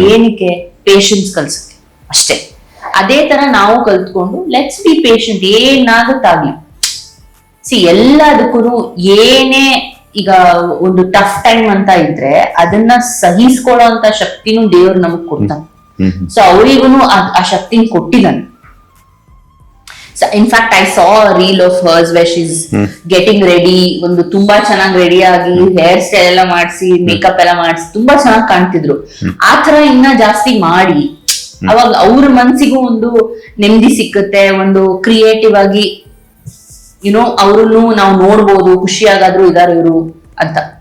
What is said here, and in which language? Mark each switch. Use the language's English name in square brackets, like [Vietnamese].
[Kannada] ಏನಕ್ಕೆ? ಪೇಷನ್ಸ್ ಕಲ್ಸುತ್ತೆ ಅಷ್ಟೇ. ಅದೇ ತರ ನಾವು ಕಲ್ತ್ಕೊಂಡು [English] Let's be patient. [Kannada] ಏನಾಗುತ್ತಾಗ್ಲಿ. ಎಲ್ಲದಕ್ಕೂ ಏನೇ ಈಗ ಒಂದು ಟಫ್ ಟೈಮ್ ಅಂತ ಇದ್ರೆ ಅದನ್ನ ಸಹಿಸ್ಕೊಳ್ಳೋ ಅಂತ ಶಕ್ತಿನೂ ದೇವ್ರು ನಮಗ್ ಕೊಡ್ತಾನೆ. ಸೊ ಅವರಿಗೂ ಆ ಶಕ್ತಿನ ಕೊಟ್ಟಿದ್ದಾನೆ. [English] So in fact I saw a reel of hers where she's getting ready. [Kannada] ಒಂದು ತುಂಬಾ ಚೆನ್ನಾಗಿ ರೆಡಿ ಆಗಿ ಹೇರ್ ಸ್ಟೈಲ್ ಎಲ್ಲ ಮಾಡಿಸಿ, ಮೇಕಪ್ ಎಲ್ಲ ಮಾಡಿಸಿ ತುಂಬಾ ಚೆನ್ನಾಗಿ ಕಾಣ್ತಿದ್ರು. ಆ ತರ ಇನ್ನ ಜಾಸ್ತಿ ಮಾಡಿ ಅವಾಗ ಅವ್ರ ಮನ್ಸಿಗೂ ಒಂದು ನೆಮ್ಮದಿ ಸಿಕ್ಕುತ್ತೆ. ಒಂದು ಕ್ರಿಯೇಟಿವ್ ಆಗಿ ಯುನೋ ಅವ್ರನ್ನು ನಾವು ನೋಡ್ಬೋದು, ಖುಷಿಯಾಗಾದ್ರೂ ಇದಾರೆ ಇವರು ಅಂತ.